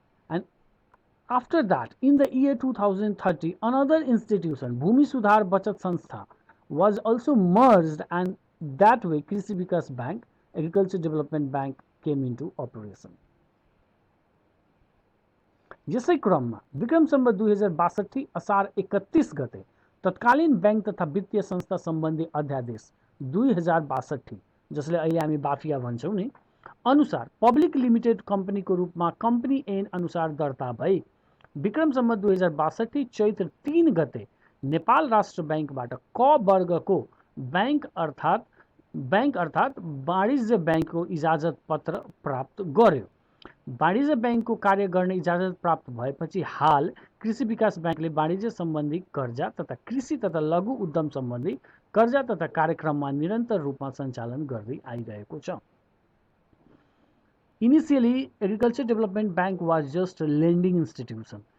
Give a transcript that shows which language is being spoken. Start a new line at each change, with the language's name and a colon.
English: And after that, in the year 2030, another institution, Bhumi Sudhar Bachat Sanstha, was also merged, and that way Krishi Vikas Bank, Agriculture Development Bank came into operation.
Nepali: यसै क्रममा विक्रम सम्वत 2062 असार 31 गते तत्कालीन bank तथा वित्तीय संस्था सम्बन्धी अध्यादेश 2062, जसले अहिले हामी बाफिया भन्छौँ नि, अनुसार पब्लिक लिमिटेड कम्पनीको रूपमा कम्पनी ऐन अनुसार दर्ता भई विक्रम सम्वत 2062 चैत्र 3 गते नेपाल राष्ट्र ब्याङ्कबाट क वर्गको ब्याङ्क अर्थात् वाणिज्य ब्याङ्कको इजाजत पत्र प्राप्त गर्यो। वाणिज्य ब्याङ्कको कार्य गर्ने इजाजत प्राप्त भएपछि हाल कृषि विकास ब्याङ्कले वाणिज्य सम्बन्धी कर्जा तथा कृषि तथा लघु उद्यम सम्बन्धी कर्जा तथा कार्यक्रममा निरन्तर रूपमा सञ्चालन गर्दै आइरहेको छ।
English: Initially, Agriculture Development Bank was just a lending institution.